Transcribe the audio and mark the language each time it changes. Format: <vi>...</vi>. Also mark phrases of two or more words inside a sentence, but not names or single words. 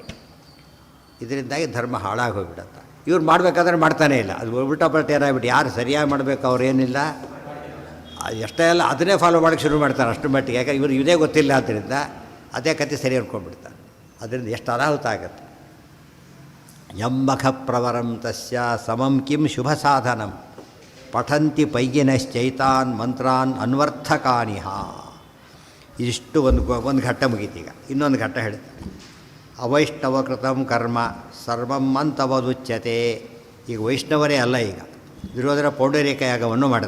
<kn>ಇದರಿಂದಾಗಿ ಧರ್ಮ ಹಾಳಾಗಿ ಹೋಗ್ಬಿಡತ್ತೆ. ಇವ್ರು ಮಾಡಬೇಕಾದ್ರೆ ಮಾಡ್ತಾನೇ ಇಲ್ಲ. ಅದು ಉಲ್ಟಾ ಪಲ್ಟ ಏನಾಗ್ಬಿಟ್ಟು ಯಾರು ಸರಿಯಾಗಿ ಮಾಡಬೇಕು ಅವ್ರು ಏನಿಲ್ಲ, ಎಷ್ಟೇ ಎಲ್ಲ ಅದನ್ನೇ ಫಾಲೋ ಮಾಡೋಕ್ಕೆ ಶುರು ಮಾಡ್ತಾರೆ ಅಷ್ಟು ಮಟ್ಟಿಗೆ. ಯಾಕಂದ್ರೆ ಇವರು ಇದೇ ಗೊತ್ತಿಲ್ಲ, ಆದ್ದರಿಂದ ಅದೇ ಕತೆ ಸರಿ ಅನ್ಕೊಂಡ್ಬಿಡ್ತಾರೆ. ಅದರಿಂದ ಎಷ್ಟು ಅನಾಹುತ ಆಗುತ್ತೆ.</kn> <sa>ಯಮ್ಮಖ ಪ್ರವರಂ ತಸ್ಯ ಸಮಂ ಕಿಂ ಶುಭ ಸಾಧನಂ ಪಠಂತಿ ಪೈಗಿನಶ್ಚೈತಾನ್ ಮಂತ್ರಾನ್ ಅನ್ವರ್ಥಕಾನಿಹ.</sa> <kn>ಇದಿಷ್ಟು ಒಂದು ಘಟ್ಟ ಮುಗೀತೀಗ. ಇನ್ನೊಂದು ಘಟ್ಟ ಹೇಳ್ತಾರೆ.</kn> <sa>ಅವೈಷ್ಣವಕೃತಂ ಕರ್ಮ ಸರ್ವಂ ಅಂತವದುಚ್ಯತೆ.</sa> <kn>ಈಗ ವೈಷ್ಣವರೇ ಅಲ್ಲ, ಈಗ ದುರ್ಯೋಧನ ಪೌಂಡರೀಕ ಯಾಗವನ್ನು ಮಾಡಿದ.</kn>